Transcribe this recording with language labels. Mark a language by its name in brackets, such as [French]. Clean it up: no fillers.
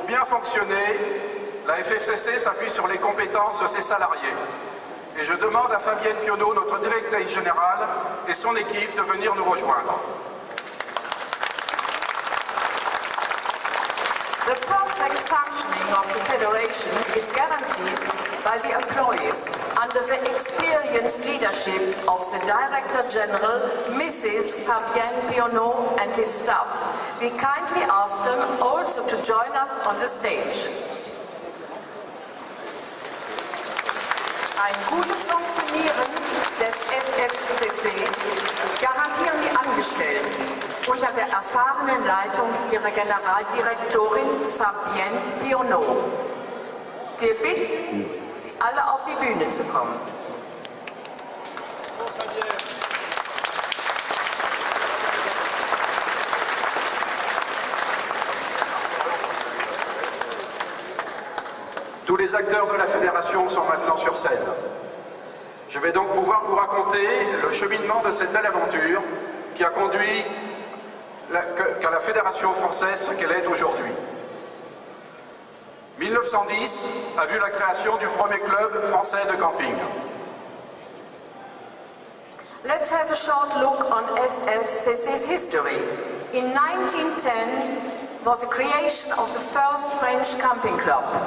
[French] fonctionner, la FFCC s'appuie sur les compétences de ses salariés. Et je demande à Fabienne Pionneau, notre directrice générale, et son équipe de venir nous rejoindre. [English] The perfect functioning of the Federation is guaranteed by the employees under the experienced leadership of the Director General, Mrs. Fabienne Pionneau, and his staff. We kindly ask them also to join us on the stage. [German] Ein gutes Funktionieren des FFCC garantieren die Angestellten unter der erfahrenen Leitung ihrer Generaldirektorin Fabienne Pionneau. Wir bitten Sie alle auf die Bühne zu kommen. [French] Tous les acteurs de la fédération sont maintenant sur scène. Je vais donc pouvoir vous raconter le cheminement de cette belle aventure qui a conduit qu'à la Fédération française ce qu'elle est aujourd'hui. 1910 a vu la création du premier club français de camping. [English] Let's have a short look on FFCC's history. In 1910 was the creation of the first French camping club.